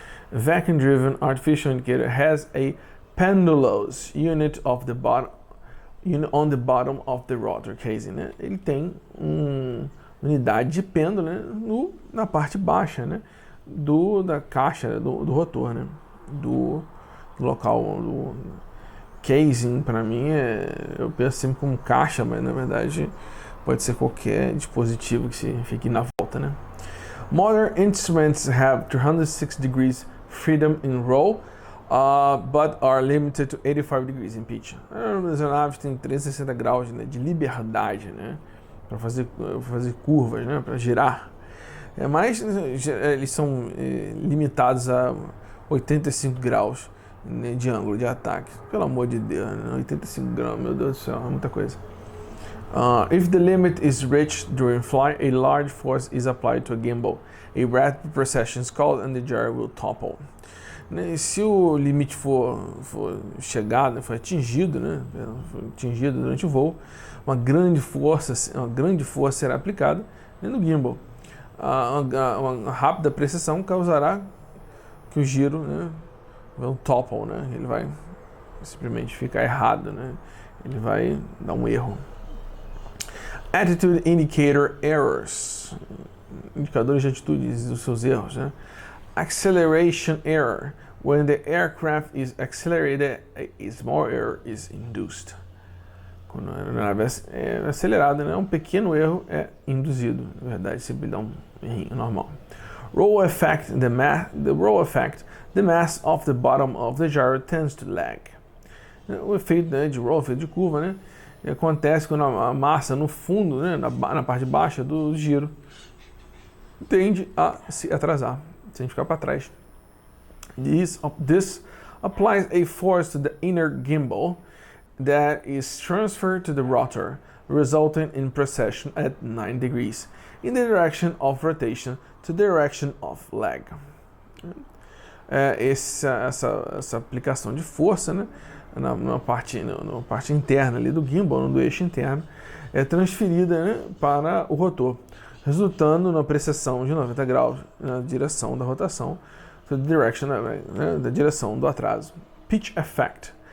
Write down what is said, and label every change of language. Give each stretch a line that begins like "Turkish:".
English: Vacuum driven artificial indicator has a pendulous unit of the bottom. On the bottom of the rotor casing, né?
Portuguese: Ele tem unidade de pêndulo, né? Na parte baixa, né? Da caixa do rotor, né? Do local do casing, para mim eu penso sempre como caixa, mas na verdade pode ser qualquer dispositivo que fique na volta, né?
English: Modern instruments have 360 degrees freedom in roll but are limited to 85 degrees in pitch.
Portuguese: As aeronaves têm 360 graus, né, de liberdade, né, para fazer curvas, né, para girar. Mas eles são limitados a 85 graus, né, de ângulo de ataque. Pelo amor de Deus, né, 85 graus, meu Deus do céu, é muita coisa.
English: If the limit is reached during flight, a large force is applied to a gimbal. A rapid precession is called and the gyro will topple.
Portuguese: Se o limite for chegado, né, for atingido, né, atingido durante o voo, uma grande força será aplicada, né, no gimbal. Uma rápida precessão causará que o giro, né, vai topple, né, ele vai simplesmente ficar errado, né, ele vai dar um erro.
English: Attitude indicator errors,
Portuguese: indicadores de atitudes dos seus erros, né?
English: Acceleration error, when the aircraft is accelerated, a small error is induced.
Portuguese: Quando a aeronave é acelerada, né, um pequeno erro é induzido. Na verdade, sempre dá um errinho normal.
English: Roll effect, the mass of the bottom of the gyro tends to lag.
Portuguese: O efeito, né, de roll, efeito de curva, né, acontece quando a massa no fundo, né, na parte baixa do giro, tende a se atrasar, sem ficar para trás.
English: This applies a force to the inner gimbal that is transferred to the rotor, resulting in precession at 9 degrees in the direction of rotation to the direction of lag.
Portuguese: Essa aplicação de força, né, na parte interna ali do gimbal, do eixo interno, é transferida, né, para o rotor, resultando na precessão de 90 graus na direção da rotação, da direção do atraso. Pitch effect.